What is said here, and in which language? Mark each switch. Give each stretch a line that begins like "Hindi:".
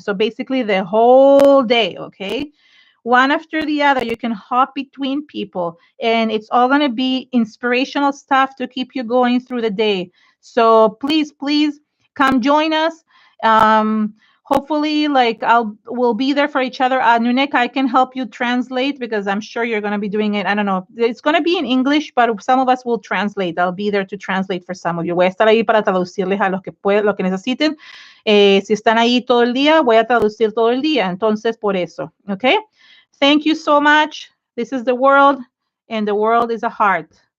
English: So basically the whole day, okay? One after the other, you can hop between people, and it's all going to be inspirational stuff to keep you going through the day. So please, please come join us. Hopefully, like we'll be there for each other. Nuneka, I can help you translate because I'm sure you're going to be doing it. I don't know. It's going to be in English, but some of us will translate. I'll be there to translate for some of you.
Spanish: Voy a estar ahí para traducirles a los que pueden, lo que necesiten. Si están ahí todo el día, voy a traducir todo el día. Entonces, por eso, ¿ok?
English: Thank you so much. This is the world, and the world is a heart.